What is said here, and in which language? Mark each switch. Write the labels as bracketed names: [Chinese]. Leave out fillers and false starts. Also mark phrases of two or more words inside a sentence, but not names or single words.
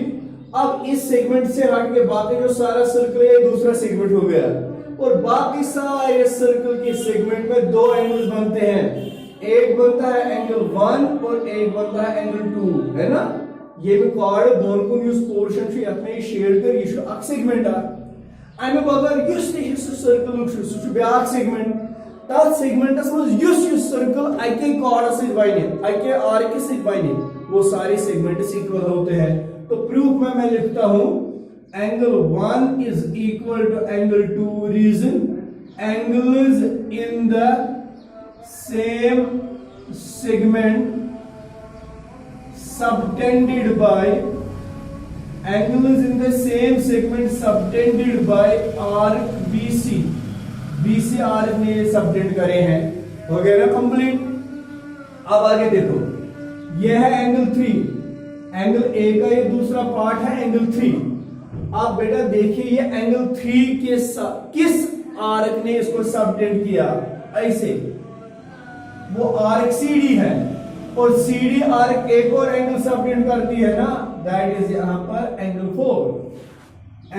[Hindi] अब इस सेगमेंट से हट के बाकी जो सारा सर्कल है दूसरा सेगमेंट हो गया, और बाकी सारे सर्कल के सेगमेंट में दो एंगल्स बनते हैं, एक बनता है एंगल 1 और एक बनता है एंगल 2, है ना। [Kashmiri] ये भी कॉर्ड बोन को यूज पोर्शन से अपने शेयर कर ये अक सेगमेंट अमे बगैर युस सर्कल सह ब्याक सेगमेंट, तथ सेगमेंटस मज युस सर्कल अके कॉर्ड [Hindi] से बने [Kashmiri] अके आर्क [Hindi] से बने, वो सारे सेगमेंट्स इक्वल होते हैं। तो प्रूफ में मैं लिखता हूं [English] angle 1 is equal to angle 2, reason angles in the same segment subtended by angles in the same segment subtended by arc BC, [Hindi] BC आर्क ने ये सबटेंड करे हैं, हो गया ना कंप्लीट। अब आगे देखो, ये है एंगल 3, एंगल A का ये दूसरा पार्ट है एंगल 3। आप बेटा देखिए ये एंगल 3 के किस आर्क ने इसको सबटेंड किया, ऐसे वो आर्क CD है, और CD आर्क एक और एंगल सबटेंड करती है ना, [English] that is [Hindi] यहां पर एंगल 4।